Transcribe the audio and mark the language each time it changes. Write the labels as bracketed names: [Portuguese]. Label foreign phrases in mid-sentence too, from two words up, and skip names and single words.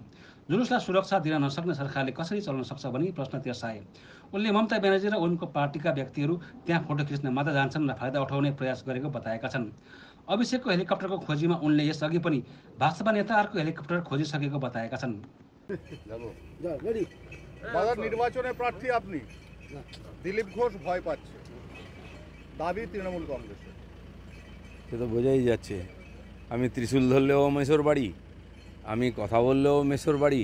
[Nepali] जुलुसलाई सुरक्षा दिन नसक्ने सरकारले कसरी चल्न सक्छ भनी प्रश्न तेर्साए। उनले ममता ब्यानर्जी र उनको पार्टीका व्यक्तिहरू त्यहाँ फोटो खिच्न मात्र जान्छन् र फाइदा उठाउने प्रयास गरेको बताएका छन्। अभिषेकको हेलिकप्टरको खोजीमा उनले यसअघि पनि भाजपा नेताहरूको हेलिकप्टर खोजिसकेको बताएका छन्। [Bangla] নির্বাচনে প্রার্থী আপনি, দিলীপ ঘোষ ভয় পাচ্ছে, দাবি তৃণমূল কংগ্রেসের। সে তো বোঝাই যাচ্ছে। আমি ত্রিশূল ধরলেও মেসোর বাড়ি, আমি কথা বললেও মেসোর বাড়ি।